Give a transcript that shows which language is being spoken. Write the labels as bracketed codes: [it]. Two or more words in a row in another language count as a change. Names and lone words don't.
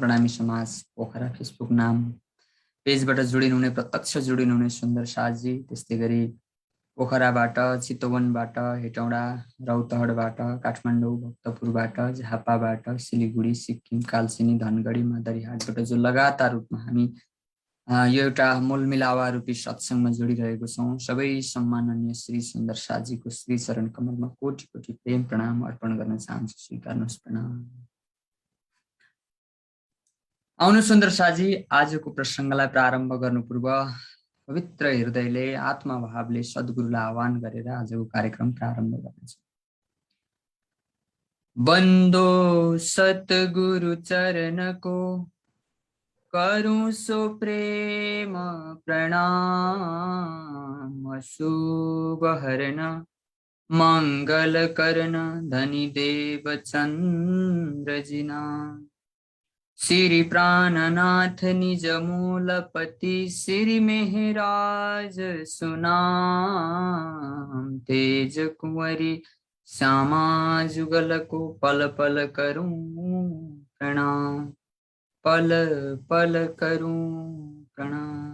[ne] प्रणामी समाज पोखरा फेसबुक नाम पेजबाट जोडिनुहुने प्रत्यक्ष जोडिनुहुने सुन्दर साजी, त्यस्तै गरी पोखराबाट, चितवनबाट, हेटौडा, रौतहटबाट, काठमाडौँ, भक्तपुरबाट, झापाबाट, सिलिगुडी, सिक्किम, कालचिनी, धनगढी, मादरीहाटबाट जो लगातार रूपमा हामी यो एउटा मोलमिलावा रूपी सत्सङ्गमा जोडिरहेको छौँ, सबै सम्माननीय श्री सुन्दर साजीको श्री चरण कमलमा कोटि कोटि प्रेम प्रणाम अर्पण गर्न चाहन्छु। स्वीकार्नुहोस्। प्रणाम। आउनु सुन्दर साजी, आजको प्रसङ्गलाई प्रारम्भ गर्नु पूर्व पवित्र हृदयले आत्मभावले सद्गुरुलाई आह्वान गरेर आजको कार्यक्रम प्रारम्भ गर्नेछौँ। [hi] बन्दो सतगुरु चरणको करूं सो प्रेम प्रणाम, शुभ हरण मंगल करण धनी देव चंद्र जिना। श्री प्राणनाथ निज मूलपति श्री मेहराज सुनाम, तेज कुंवरी श्यामा जुगल को पल पल करूं प्रणाम, पल पल करूं प्रणाम।